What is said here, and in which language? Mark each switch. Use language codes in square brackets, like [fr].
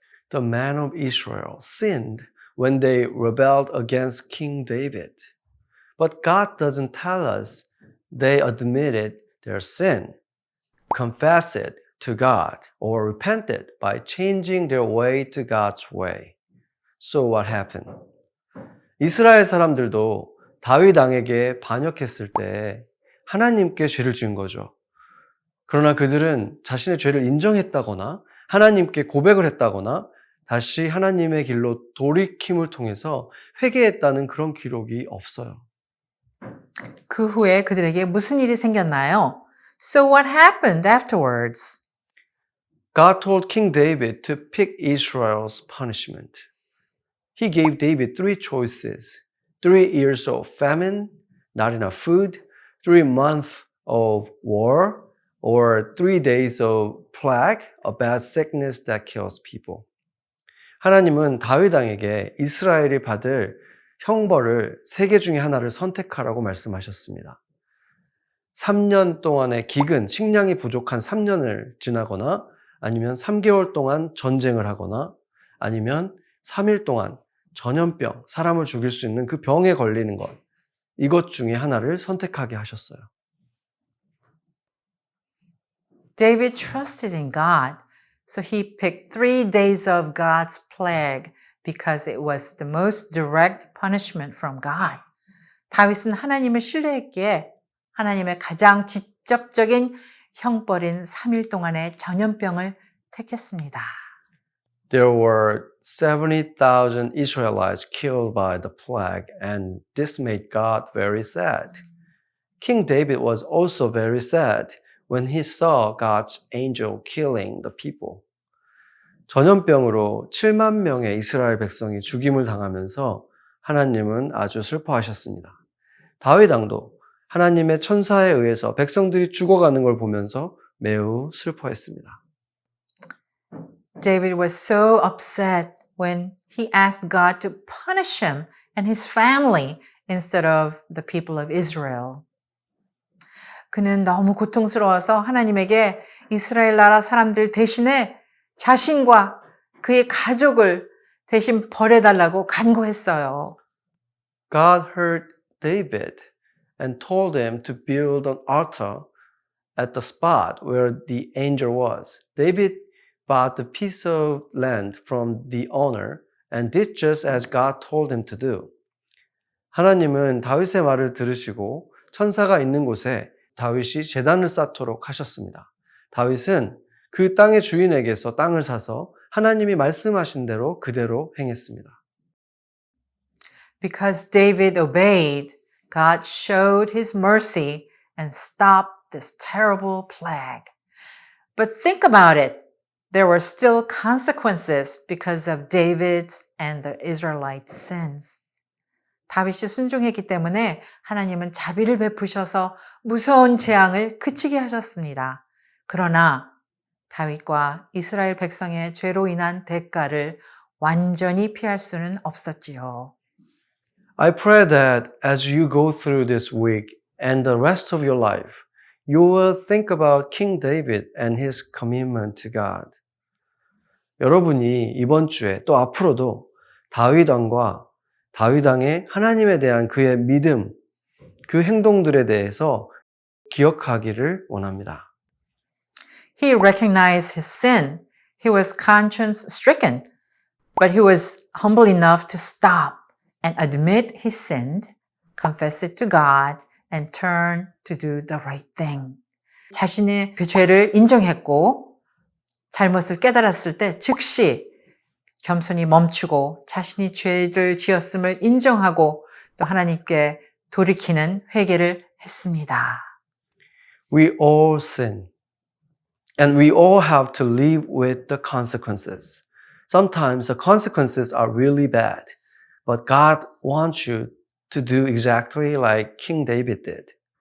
[en] The men of Israel sinned when they rebelled against King David. But God doesn't tell us they admitted their sin, confessed it to God, or repented by changing their way to God's way. So what happened? [ko] 이스라엘 사람들도 다윗 왕에게 반역했을 때 하나님께 죄를 지은 거죠. 그러나 그들은 자신의 죄를 인정했다거나 하나님께 고백을 했다거나 다시 하나님의 길로 돌이킴을 통해서 회개했다는 그런 기록이 없어요. 그 후에 그들에게 무슨 일이 생겼나요? [en] So what happened afterwards? God told King David to pick Israel's punishment. He gave David 3 choices. 3 years of famine, not enough food, 3 months of war, or 3 days of plague, a bad sickness that kills people. [ko] 하나님은 다윗 왕에게 이스라엘이 받을 형벌을 3개 중에 하나를 선택하라고 말씀하셨습니다. 3년 동안의 기근, 식량이 부족한 3년을 지나거나 아니면 3개월 동안 전쟁을 하거나 아니면 3일 동안 전염병, 사람을 죽일 수 있는 그 병에 걸리는 것, 이것 중에 하나를 선택하게 하셨어요. [en] David trusted in God, so he picked 3 days of God's plague because it was the most direct punishment from God. [ko] 다윗은 하나님을 신뢰했기에 하나님의 가장 직접적인 형벌인 3일 동안의 전염병을 택했습니다. [en] There were 70,000 Israelites killed by the plague, and this made God very sad. King David was also very sad when he saw God's angel killing the people. [ko] 전염병으로 7만 명의 이스라엘 백성이 죽임을 당하면서 하나님은 아주 슬퍼하셨습니다. 다윗 왕도 하나님의 천사에 의해서 백성들이 죽어가는 걸 보면서 매우 슬퍼했습니다. [en] David was so upset when he asked God to punish him and his family instead of the people of Israel. [ko] 그는 너무 고통스러워서 하나님에게 이스라엘 나라 사람들 대신에 자신과 그의 가족을 대신 벌해달라고 간구했어요. [en] God heard David and told him to build an altar at the spot where the angel was. David bought a piece of land from the owner and did just as God told him to do. [ko] 하나님은 다윗의 말을 들으시고 천사가 있는 곳에 다윗이 제단을 쌓도록 하셨습니다. 다윗은 그 땅의 주인에게서 땅을 사서 하나님이 말씀하신 대로 그대로 행했습니다. [en] Because David obeyed, God showed his mercy and stopped this terrible plague. But think about it. There were still consequences because of David's and the Israelites' sins. [ko] 다윗이 순종했기 때문에 하나님은 자비를 베푸셔서 무서운 재앙을 그치게 하셨습니다. 그러나 다윗과 이스라엘 백성의 죄로 인한 대가를 완전히 피할 수는 없었지요. [en] I pray that as you go through this week and the rest of your life, you will think about King David and his commitment to God. [ko] 여러분이 이번 주에 또 앞으로도 다윗 왕과 다윗 왕의 하나님에 대한 그의 믿음, 그 행동들에 대해서 기억하기를 원합니다. [en] He recognized his sin. He was conscience stricken, but he was humble enough to stop and admit he sinned, confess it to God, and turn to do the right thing. [ko] 자신의 죄를 인정했고 잘못을 깨달았을 때 즉시 겸손히 멈추고 자신이 죄를 지었음을 인정하고 또 하나님께 돌이키는 회개를 했습니다. [en] We all sin, and we all have to live with the consequences. Sometimes the consequences are really bad, but God wants you to do exactly like King David did.